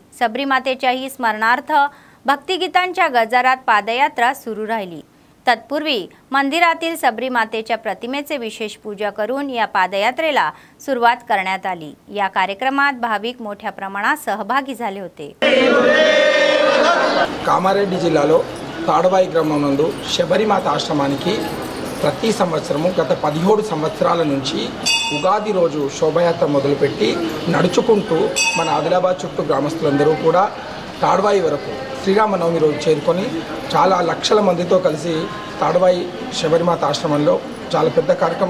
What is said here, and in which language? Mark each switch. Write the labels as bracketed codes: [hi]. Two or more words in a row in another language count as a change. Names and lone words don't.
[mr] सबरीमातेच्याही स्मरणार्थ भक्तिगीतांच्या गजरात पादयात्रा सुरू राहिली। तत्पूर्वी मंदिरातील सबरीमातेच्या प्रतिमेचे विशेष पूजा करून या पादयात्रेला सुरुवात करण्यात आली। या कार्यक्रमात भाविक मोठ्या प्रमाणात सहभागी झाले होते। [te] కామారెడ్డి జిల్లాలో తాడవాయి గ్రామం నందు శబరిమాత ఆశ్రమానికి ప్రతి సంవత్సరము గత 17 సంవత్సరాల నుంచి ఉగాది రోజు శోభయాత్ర మొదలుపెట్టి నడుచుకుంటూ మన ఆదిలాబాద్ చుట్టూ గ్రామస్తులందరూ కూడా తాడవాయి వరకు శ్రీరామనవమి రోజు చేరుకొని చాలా లక్షల మందితో కలిసి తాడవాయి శబరిమాత ఆశ్రమంలో చాలా పెద్ద కార్యక్రమం।